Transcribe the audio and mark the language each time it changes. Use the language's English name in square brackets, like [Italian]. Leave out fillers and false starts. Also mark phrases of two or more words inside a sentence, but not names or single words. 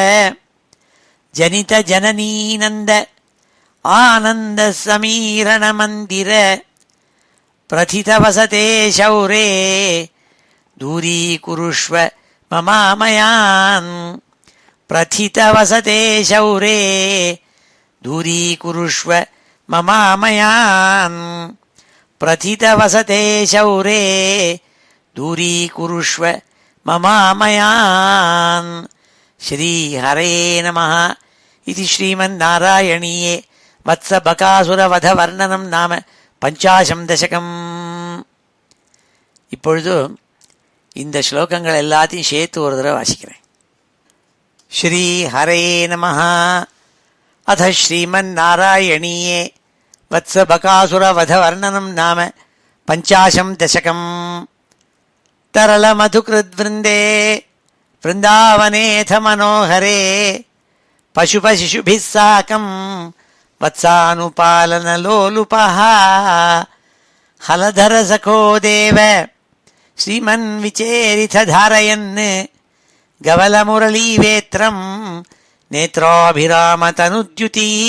[Sanskrit] जनितजननीनन्द आनन्दः समीरणमन्दिर प्रथितवसते शौरे दूरीकुरुष्व ममामयान् प्रथितवसते शौरे दूरीकुरुष्व ममामयान् प्रथितवसते शौरे दूरीकुरुष्व ममामयान्। श्रीहरे नमः। इति श्रीमन्नारायणीये वत्सबकासुरवधवर्णनं नाम 50 दशकम्. [Tamil] இப்பொழுது இந்த ஸ்லோகங்கள் எல்லாத்தையும் சேர்த்து ஒரு தடவை வாசிக்கிறேன். [Sanskrit] श्री हरे नमः. अथ श्रीमन्नारायणीये वत्सबकासुरवधवर्णनं नाम 50 दशकम्. तरलमधुकृद्वृन्दे वृन्दावनेऽथ मनोहरे पशुपशिशुभिः साकं वत्सानुपालनलोलुपः हलधरसखो देव श्रीमन्विचेरिथ धारयन् गवलमुरलीवेत्रं नेत्राभिरामतनुद्युती